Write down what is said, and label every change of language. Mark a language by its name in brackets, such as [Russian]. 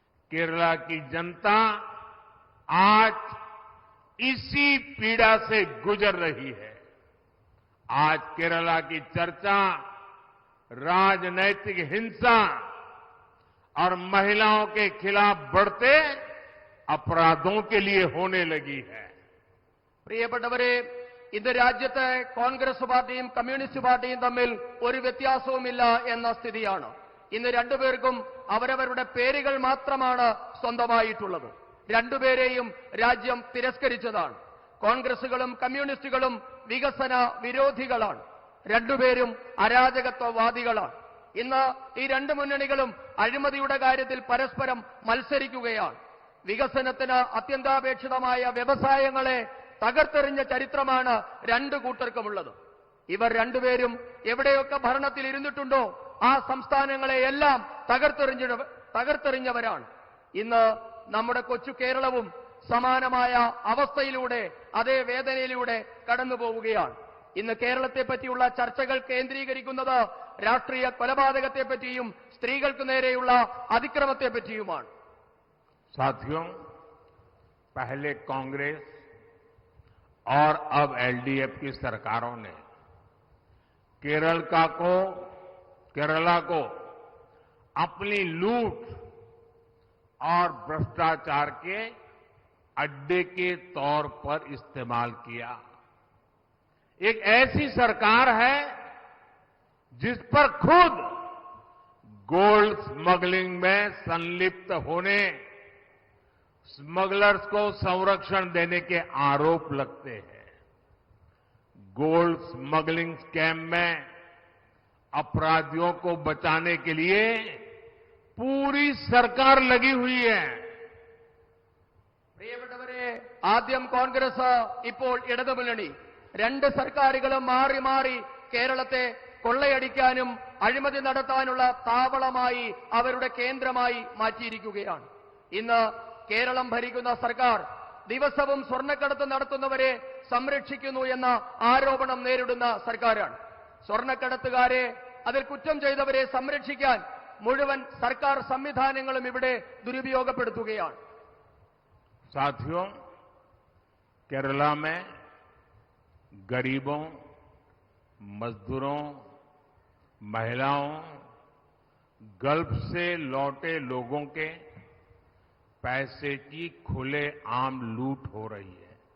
[Hindi] केरला की जनता आज इसी पीड़ा से गुजर रही है। आज केरला की चर्चा राजनैतिक हिंसा और महिलाओं के खिलाफ बढ़ते अपराधों के लिए होने लगी है। [Malayalam] പ്രിയപ്പെട്ടവരെ, ഇന്ന് രാജ്യത്തെ കോൺഗ്രസ് പാർട്ടിയും കമ്മ്യൂണിസ്റ്റ് പാർട്ടിയും തമ്മിൽ ഒരു വ്യത്യാസവുമില്ല എന്ന സ്ഥിതിയാണ്. ഇന്ന് രണ്ടുപേർക്കും അവരവരുടെ പേരുകൾ മാത്രമാണ് സ്വന്തമായിട്ടുള്ളത്. രണ്ടുപേരെയും രാജ്യം തിരസ്കരിച്ചതാണ്. കോൺഗ്രസുകളും കമ്മ്യൂണിസ്റ്റുകളും വികസന വിരോധികളാണ്. രണ്ടുപേരും അരാജകത്വവാദികളാണ്. ഇന്ന് ഈ രണ്ട് മുന്നണികളും അഴിമതിയുടെ കാര്യത്തിൽ പരസ്പരം മത്സരിക്കുകയാണ്. വികസനത്തിന് അത്യന്താപേക്ഷിതമായ വ്യവസായങ്ങളെ തകർത്തെറിഞ്ഞ ചരിത്രമാണ് രണ്ടു കൂട്ടർക്കുമുള്ളത്. ഇവർ രണ്ടുപേരും എവിടെയൊക്കെ ഭരണത്തിൽ ഇരുന്നിട്ടുണ്ടോ ആ സംസ്ഥാനങ്ങളെയെല്ലാം തകർത്തെറിഞ്ഞവരാണ്. ഇന്ന് നമ്മുടെ കൊച്ചു കേരളവും സമാനമായ അവസ്ഥയിലൂടെ, അതേ വേദനയിലൂടെ കടന്നുപോവുകയാണ്. ഇന്ന് കേരളത്തെ പറ്റിയുള്ള ചർച്ചകൾ കേന്ദ്രീകരിക്കുന്നത് രാഷ്ട്രീയ കൊലപാതകത്തെപ്പറ്റിയും സ്ത്രീകൾക്ക് നേരെയുള്ള അതിക്രമത്തെപ്പറ്റിയുമാണ്. [Hindi] साथियों, पहले कांग्रेस और अब एलडीएफ की सरकारों ने केरला को अपनी लूट और भ्रष्टाचार के अड्डे के तौर पर इस्तेमाल किया। एक ऐसी सरकार है जिस पर खुद गोल्ड स्मगलिंग में संलिप्त होने स्मगलर्स को संरक्षण देने के आरोप लगते हैं। गोल्ड स्मगलिंग स्कैम में अपराधियों को बचाने के लिए पूरी सरकार लगी हुई है। [Malayalam] പ്രിയപ്പെട്ടവരെ, ആദ്യം കോൺഗ്രസ്, ഇപ്പോൾ ഇടതുമുന്നണി, രണ്ട് സർക്കാരുകളും മാറി മാറി കേരളത്തെ കൊള്ളയടിക്കാനും അഴിമതി നടത്താനുള്ള താവളമായി, അവരുടെ കേന്ദ്രമായി മാറ്റിയിരിക്കുകയാണ്. ഇന്ന് കേരളം ഭരിക്കുന്ന സർക്കാർ ദിവസവും സ്വർണ്ണക്കടത്ത് നടത്തുന്നവരെ സംരക്ഷിക്കുന്നു എന്ന ആരോപണം നേരിടുന്ന സർക്കാരാണ്. സ്വർണ്ണക്കടത്തുകാരെ, അതിൽ കുറ്റം ചെയ്തവരെ സംരക്ഷിക്കാൻ മുഴുവൻ സർക്കാർ സംവിധാനങ്ങളും ഇവിടെ ദുരുപയോഗപ്പെടുത്തുകയാണ്. [Hindi] साथियों, केरला में गरीबों, मजदूरों, महिलाओं, गल्फ से लौटे लोगों के पैसे की खुलेआम लूट हो रही है।